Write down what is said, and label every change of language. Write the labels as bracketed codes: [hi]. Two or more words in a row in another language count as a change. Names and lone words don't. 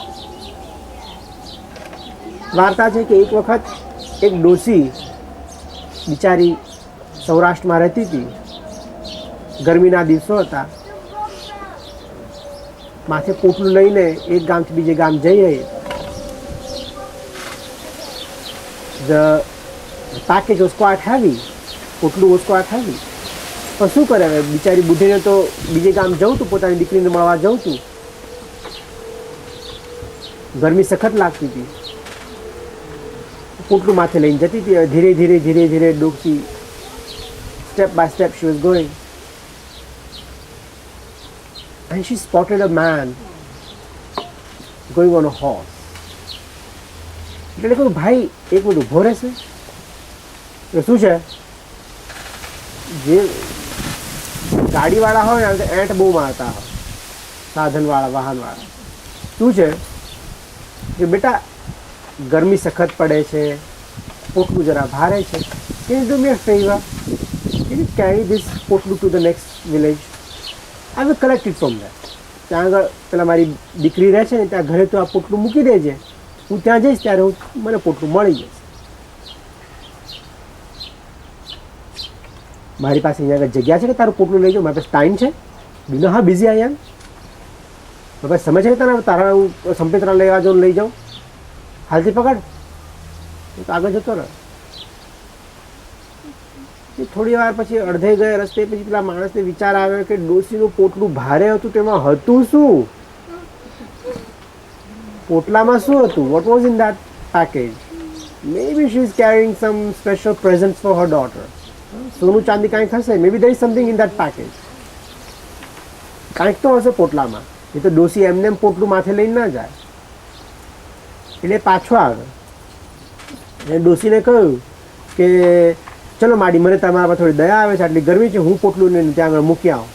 [gu] વાર્તા છે કે એક વખત એક ડોસી બિચારી સૌરાષ્ટ્રમાં રહેતી હતી. ગરમીના દિવસો હતા. માથે પોટલું લઈને એક ગામથી બીજે ગામ જઈ રહી. [en] The package was quite heavy. પોટલું was quite heavy. [gu] પણ શું કરે હવે બિચારી બુઢીને તો બીજે ગામ જવું તું, પોતાની દીકરીને મળવા જવું તું. ગરમી સખત લાગતી હતી. પોટલું માથે લઈને જતી હતી. ધીરે ધીરે ધીરે ધીરે ડોકી [en] step by step she was going. And she spotted a man going on a horse. [gu] એટલે કહ્યું ભાઈ એક મિનિટ ઊભો રહેશે. એટલે શું છે, જે ગાડીવાળા હોય ને એંટ બહુ મારતા હોય, સાધનવાળા વાહનવાળા. શું છે કે બેટા ગરમી સખત પડે છે, પોટલું જરા ભારે છે, [en] can you do me a favor? Can you carry this પોટલું to the next village? I will collect it from there. [gu] ત્યાં આગળ પેલા મારી દીકરી રહે છે ને ત્યાં ઘરે તો આ પોટલું મૂકી દેજે, હું ત્યાં જઈશ ત્યારે મને પોટલું મળી જશે. મારી પાસે અહીંયા આગળ જગ્યા છે કે તારું પોટલું લઈ જાઉં? મારી પાસે ટાઈમ છે? બીનો હા [en] busy I am. [gu] મારી પાસે સમય છે કે તને તારા હું સંપેતરા લેવા જાઉં લઈ જાઉં? હાલથી પકડ, તો આગળ જતો રહે. થોડી વાર પછી અડધે ગયા રસ્તે પછી પેલા માણસને વિચાર આવ્યો કે ડોસીનું પોટલું ભારે હતું, તેમાં હતું શું? પોટલામાં શું હતું? [en] what was in that package? Maybe she is carrying some special presents for her daughter. [gu] સોનું ચાંદી કાંઈક હશે. [en] Maybe there is something in that package. [gu] કાંઈક તો હશે પોટલામાં. એ તો ડોસી એમને એમ પોટલું માથે લઈને ના જાય. એટલે પાછો આવે. એ ડોસીને કહ્યું કે ચલો માડી, મને તમારા પર થોડી દયા આવે છે, આટલી ગરમી છે, હું પોટલું લઈને ત્યાં આગળ મૂકી આવું.